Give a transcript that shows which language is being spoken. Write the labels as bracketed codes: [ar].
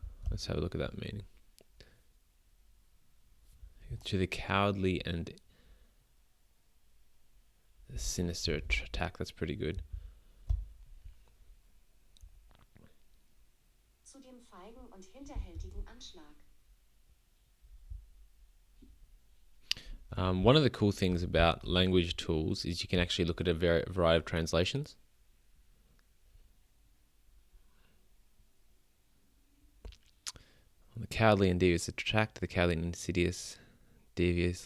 [en] Let's have a look at that meaning. To the cowardly and sinister attack. That's pretty good. [de] Zu dem feigen und hinterhältigen Anschlag. [en] One of the cool things about language tools is you can actually look at a variety of translations. The cowardly and devious attack, the cowardly and insidious, devious.